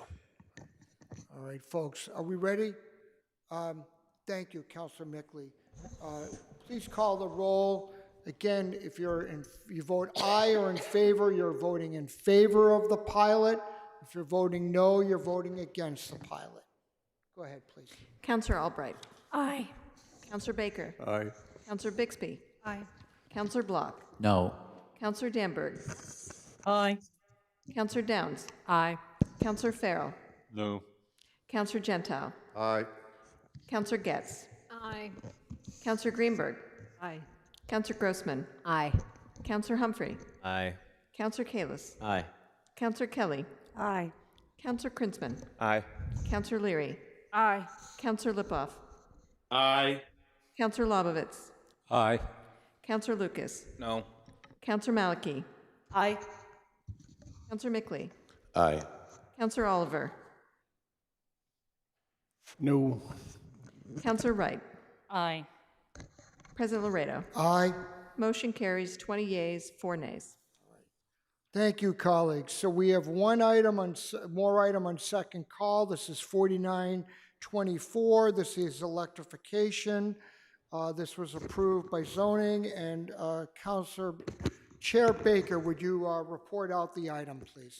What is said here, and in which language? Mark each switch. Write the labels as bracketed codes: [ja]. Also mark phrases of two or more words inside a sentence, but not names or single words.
[en] All right, folks, are we ready? Thank you, Councilor Mickley. Please call the roll. Again, if you vote aye or in favor, you're voting in favor of the pilot. If you're voting no, you're voting against the pilot. Go ahead, please. Councilor Albright. Aye. Councilor Baker. Aye. Councilor Bixby. Aye. Councilor Block. No. Councilor Danberg. Aye. Councilor Downs. Aye. Councilor Farrell. No. Councilor Gentile. Aye. Councilor Getz. Aye. Councilor Greenberg. Aye. Councilor Grossman. Aye. Councilor Humphrey. Aye. Councilor Kalis. Aye. Councilor Kelly. Aye. Councilor Krinsman. Aye. Councilor Leary. Aye. Councilor Lipoff. Aye. Councilor Lobovitz. Aye. Councilor Lucas. No. Councilor Maliki. Aye. Councilor Mickley. Aye. Councilor Oliver. No. Councilor Wright. Aye. President Laredo. Aye. Motion carries 20 yeas, 4 nays. Thank you, colleagues. So we have one item on, more item on second call. This is 4924. This is electrification. This was approved by zoning, and Councilor Chair Baker, would you report out the item, please?